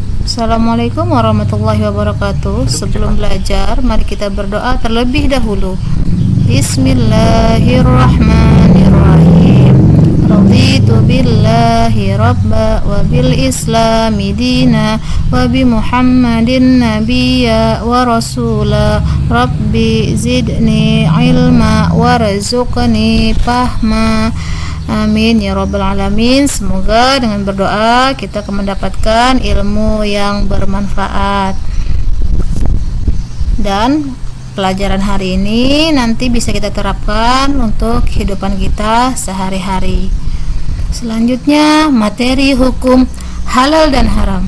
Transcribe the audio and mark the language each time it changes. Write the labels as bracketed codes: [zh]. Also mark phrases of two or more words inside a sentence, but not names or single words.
[ar] السلام عليكم ورحمة الله وبركاته. [id] Sebelum belajar, mari kita berdoa terlebih dahulu. [ar] بسم الله الرحمن الرحيم. رضيت بالله ربا وبالإسلام دينا وبمحمد نبيا ورسولا. رب زدني علما وارزقني فهما. آمين يا رب العالمين. [id] Semoga dengan berdoa kita akan mendapatkan ilmu yang bermanfaat. Dan pelajaran hari ini nanti bisa kita terapkan untuk kehidupan kita sehari-hari. Selanjutnya, materi hukum halal dan haram.